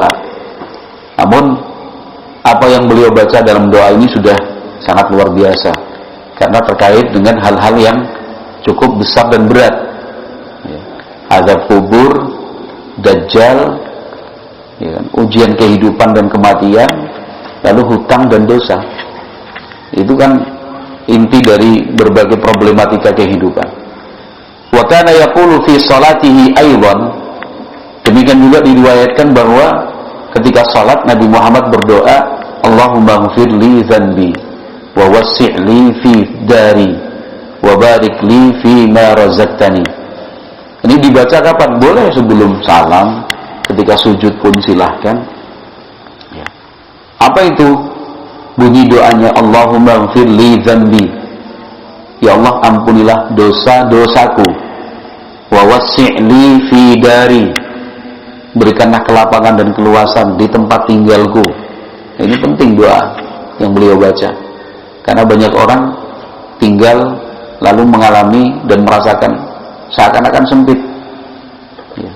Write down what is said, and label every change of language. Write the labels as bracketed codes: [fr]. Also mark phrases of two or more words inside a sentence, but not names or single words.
[id] Namun apa yang beliau baca dalam doa ini sudah sangat luar biasa karena terkait dengan hal-hal yang cukup besar dan berat. Ya. Azab kubur, dajjal, ya, ujian kehidupan dan kematian, lalu hutang dan dosa. Itu kan inti dari berbagai problematika kehidupan. [ar] وكان يقول في صلاته أيضا, [id] demikian juga diriwayatkan bahwa ketika salat Nabi Muhammad berdoa, [ar] اللهم اغفر لي ذنبي ووسع لي في داري وبارك لي فيما رزقتني. [id] Ini dibaca kapan? Boleh sebelum salam, ketika sujud pun silahkan. Ya. Apa itu bunyi doanya? [ar] اللهم اغفر لي ذنبي, [id] ya Allah, ampunilah dosa-dosaku. [ar] ووسع لي في داري, [id] berikanlah kelapangan dan keluasan di tempat tinggalku. Ini penting doa yang beliau baca, karena banyak orang tinggal lalu mengalami dan merasakan seakan-akan sempit. Ya.